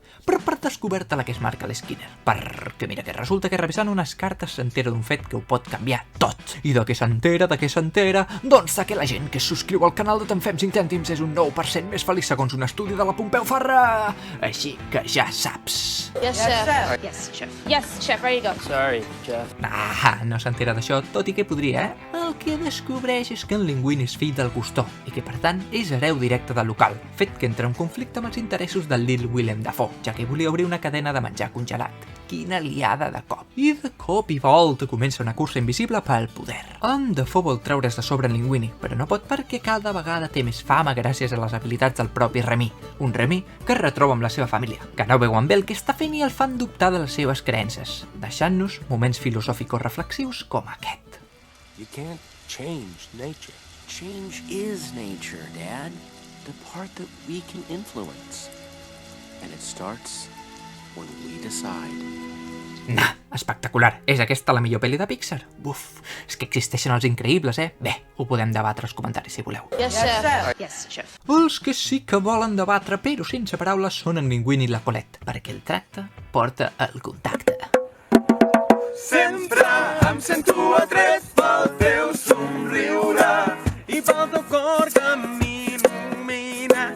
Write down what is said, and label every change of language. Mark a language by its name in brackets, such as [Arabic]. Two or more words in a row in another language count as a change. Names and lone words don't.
[Catalan] Però per descoberta la que es marca l'Skinner. Perquè mira que resulta que revisant unes cartes s'entera d'un fet que ho pot canviar tot. I de què s'entera, Doncs de que la gent que es subscriu al canal de Te'n Fem 5 cèntims és un 9% més feliç segons un estudi de la Pompeu Fabra. Així que ja saps. [English] Yes, chef. Yes, chef. Yes, chef, ready to go. Sorry, Jeff. [Catalan] No s'entera d'això, tot i que podria, El que descobreix és que en Linguini és fill del Cousteau i que, per tant, és hereu directe del local, fet que entra en conflicte amb els interessos del Lil Willem Dafoe, ja que volia obrir una cadena de menjar congelat. Quina liada de cop. I de cop i volta comença una cursa invisible pel poder. En Dafoe vol treure's de sobre en Linguini, però no pot perquè cada vegada té més fama gràcies a les habilitats del propi Remy. Un Remy que es retroba amb la seva família, que no veu amb ell que està fent i el fan dubtar de les seves creences, deixant-nos moments filosòficos reflexius com aquest. [English] You can't change nature. Change is nature, Dad. The part that we can influence. And it starts when we decide. Nah, [Catalan] espectacular. És aquesta la millor pel·li de Pixar? Buf, és que existeixen els increïbles, Bé, ho podem debatre als comentaris si voleu. [English] Yes, chef. Yes, chef. [Catalan] Els que sí que volen debatre, però sense paraules, són en Linguini i la Colette, perquè el tracte porta el contacte. Sempre em sento atret pel teu somriure i pel teu cor que m'il·lumina.